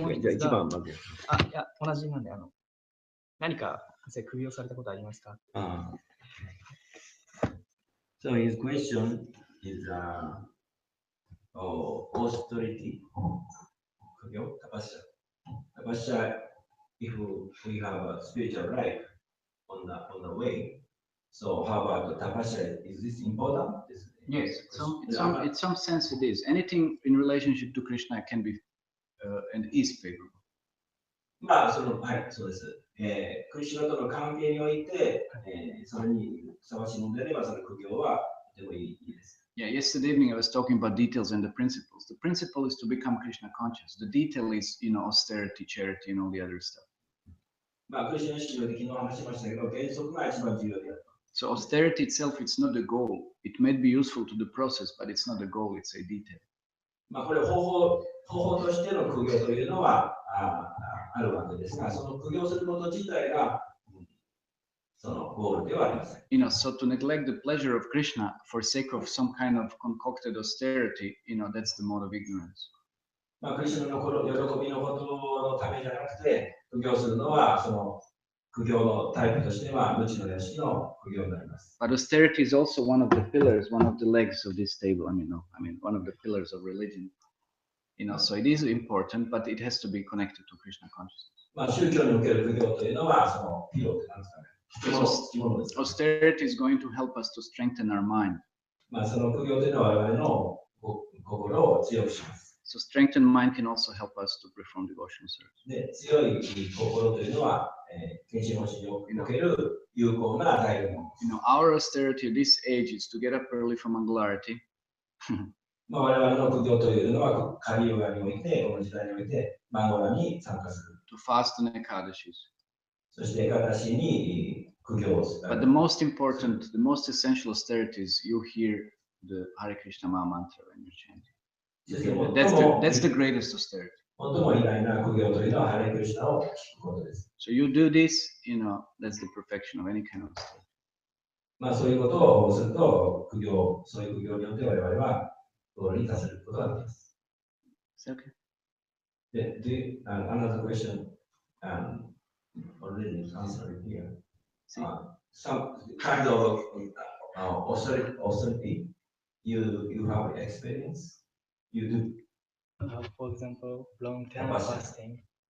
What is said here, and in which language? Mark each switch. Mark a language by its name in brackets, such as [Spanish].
[Japanese] 1番まず。いや、同じなんで、何か苦行されたことありますか？ [English] So his question is austerity. 苦行、tapasya. If we have a spiritual life on the way, so how about the tapasya? Is this important? Yes, in some sense it is. Anything in relationship to Krishna can be and is favorable. [Japanese] まあ、はい、そうです。クリシュナとの関係において、それにふさわしいのであれば、その苦行はとてもいいです。 [English] Yeah, yesterday evening I was talking about details and the principles. The principle is to become Krishna conscious. The detail is, austerity, charity, and all the other stuff. [Japanese] まあ、クリシュナ意識の昨日話しましたけど、原則が一番重要である。 [English] So austerity itself, it's not the goal. It may be useful to the process, but it's not the goal. It's a detail. [Japanese] まあ、これ方法としての苦行というのはあるわけですが、その苦行すること自体がそのゴールではありません。 [English] So to neglect the pleasure of Krishna for sake of some kind of concocted austerity, that's the mode of ignorance. [Japanese] まあ、クリシュナの喜びのことのためじゃなくて、苦行するのはその苦行のタイプとしては無知の良識の苦行になります。 [English] But austerity is also one of the pillars, one of the legs of this table. One of the pillars of religion. So it is important, but it has to be connected to Krishna consciousness. [Japanese] まあ、宗教における苦行というのはそのピローって何ですかね。 [English] Austerity is going to help us to strengthen our mind. [Japanese] まあ、その苦行というのは我々の心を強くします。 [English] So strengthened mind can also help us to perform devotional service. [Japanese] で、強い心というのは、献身方針における有効な材料になります。 [English] Our austerity at this age is to get up early from Angularity [Japanese] まあ、我々の苦行というのは、カリヨガにおいて、この時代において、マンゴラに参加する。 [English] To fast on Ekadashis. [Japanese] そして、エカダシに苦行をする。 [English] But the most important, the most essential austerities, you hear the Hare Krishna Maha Mantra when you're chanting. That's the greatest austerity. [Japanese] 最も偉大な苦行というのは、ハレクリシナを聞くことです。 [English] So you do this, that's the perfection of any kind of austerity. [Japanese] まあ、そういうことをすると、そういう苦行によって我々は、ゴールに達することができます。 [English] Is that okay? Another question, already answered here. Some kind of austerity you have experience, you do. For example, long-term fasting.